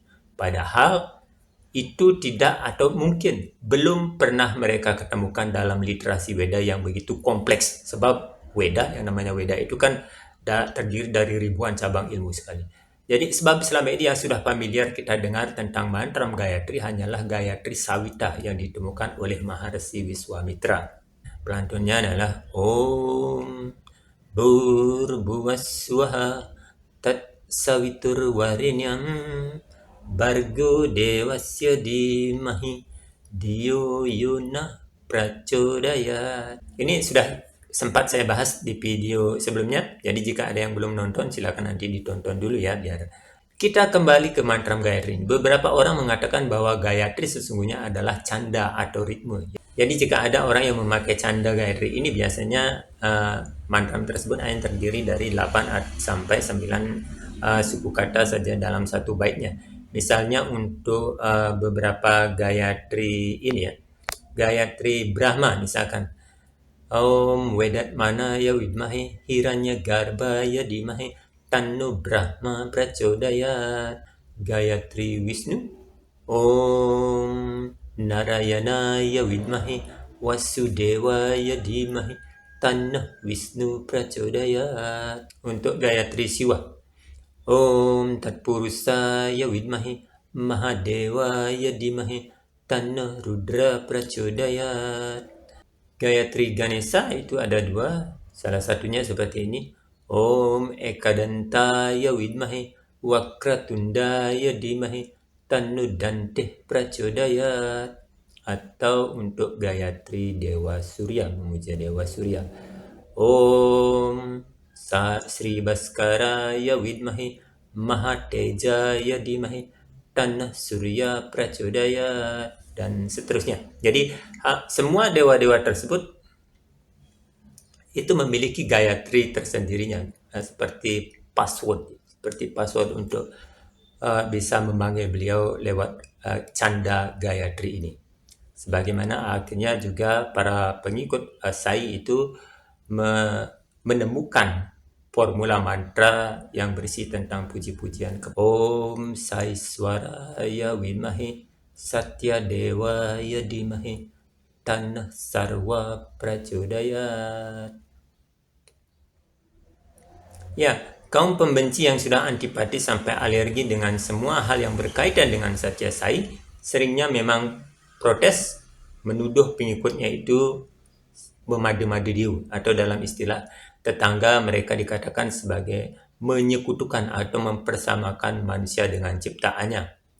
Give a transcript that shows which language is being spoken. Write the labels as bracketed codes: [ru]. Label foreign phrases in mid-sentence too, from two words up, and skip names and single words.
[id] Padahal itu tidak atau mungkin belum pernah mereka ketemukan dalam literasi Weda yang begitu kompleks. Sebab Weda, yang namanya Weda itu kan terdiri dari ribuan cabang ilmu sekali. Jadi sebab selama ini yang sudah familiar kita dengar tentang mantra Gayatri hanyalah Gayatri Sawita yang ditemukan oleh Maharsi Wiswamitra. Pelantunnya adalah [sa] Om Bhurvuvaswaha Tat Savitur Varenyam Bargo Devasya Dhimahi Dhiyo Yona Prachodayat. [id] Ini sudah sempat saya bahas di video sebelumnya. Jadi jika ada yang belum nonton silakan nanti ditonton dulu ya biar. Kita kembali ke mantra Gayatri. Beberapa orang mengatakan bahwa Gayatri sesungguhnya adalah canda atau ritme. Jadi jika ada orang yang memakai canda Gayatri ini biasanya mantra tersebut hanya terdiri dari 8 sampai 9 suku kata saja dalam satu baitnya. Misalnya untuk beberapa Gayatri ini ya. Gayatri Brahma misalkan. [sa] Om Vedat Manaya Widmahe Hiranya Garbaya Dimahe Tanno Brahma Prachodayat. Gayatri Wisnu Om Narayanaya Widmahe Vasudevaya Dimahe Tanno Wisnu Prachodayat. Untuk Gayatri Siwa Om Tatpurusaya Widmahe Mahadevaya Dimahe Tanno Rudra Prachodayat. [id] Gayatri Ganesha itu ada 2, salah satunya seperti ini. [sa] Om Ekadantaya Widmahe Wakratundaya Dimahe Tanno Dante Prachodayat. [id] Atau untuk Gayatri Dewa Surya, memuja Dewa Surya. [sa] Om Sri Bhaskaraya Widmahe Mahatejaya Dimahe Tanno Surya Prachodayat. [id] Dan seterusnya. Jadi semua dewa-dewa tersebut itu memiliki Gayatri tersendirinya, seperti password untuk bisa memanggil beliau lewat canda Gayatri ini. Sebagaimana akhirnya juga para pengikut Sai itu menemukan formula mantra yang berisi tentang puji-pujian ke [sa] Om Sai Swaraya Wimahi Satya Dewaya Dimahi Tanah Sarwa Prachodayat. [id] Ya, kaum pembenci yang sudah antipati sampai alergi dengan semua hal yang berkaitan dengan Satya Sai seringnya memang protes, menuduh pengikutnya itu memadu-madu atau dalam istilah tetangga mereka dikatakan sebagai menyekutukan atau mempersamakan manusia dengan ciptaannya.